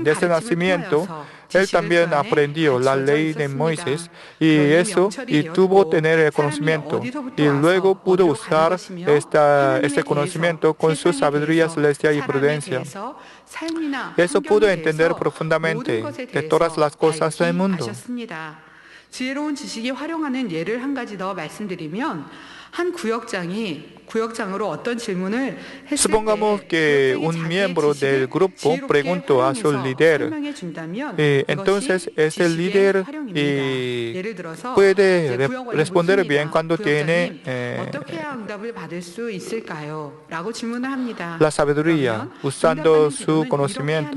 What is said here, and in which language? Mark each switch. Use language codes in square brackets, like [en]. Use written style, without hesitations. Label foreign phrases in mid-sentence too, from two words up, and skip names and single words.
[es] Desde el nacimiento, Él también aprendió la ley de Moisés y tuvo tener el conocimiento. Y luego pudo usar este conocimiento con su sabiduría celestial y prudencia. Eso pudo entender profundamente de todas las cosas del mundo. [ko] 지혜로운 지식이 활용하는 예를 한 가지 더 말씀드리면 한 구역장으로 어떤 질문을 했을 [es] Supongamos que un miembro del grupo preguntó a su líder, entonces ese líder puede responder bien cuando tiene la sabiduría, usando su conocimiento.